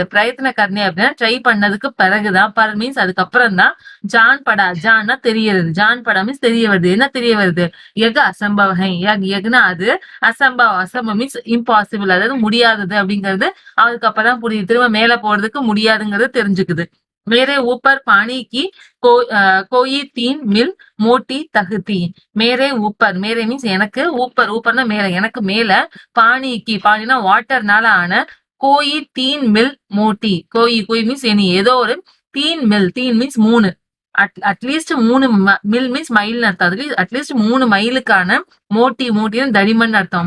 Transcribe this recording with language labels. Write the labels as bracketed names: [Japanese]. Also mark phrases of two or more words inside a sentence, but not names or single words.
[Hindi] प्रयत्न करने [Tamil] அப்படின்னா ட்ரை பண்ணதுக்கு பிறகுதான் பர் மீன்ஸ் அதுக்கப்புறம் தான் ஜான்னா தெரியறது. [Hindi] जान पड़ा [Tamil] மீன்ஸ் தெரிய வருது. என்ன தெரிய வருது, [Hindi] यह असंभव है. [Tamil] யக்னா அது அசம்பவ் [English] means impossible [Tamil] அதாவது முடியாதது அப்படிங்கிறது அதுக்கப்புறம் தான் புரியுது. திரும்ப மேல போறதுக்கு முடியாதுங்கிறது தெரிஞ்சுக்குது. [Hindi] मेरे ऊपर पानी की कोई 3 मील मोटी तख्ती. [Tamil] मेरे மீன்ஸ் எனக்கு ஊப்பர்னா மேல எனக்கு மேல பானினா வாட்டர்னால ஆன [Hindi] कोई 3 मील मोटी. [English] கோயி means any [Tamil] ஏதோ ஒரு [English] 3 means 3 at least 3 mil means mile அர்த்தம். [Tamil] அதுக்கு அட்லீஸ்ட் 3 மைலுக்கான மோட்டின்னு தடிமன் அர்த்தம்.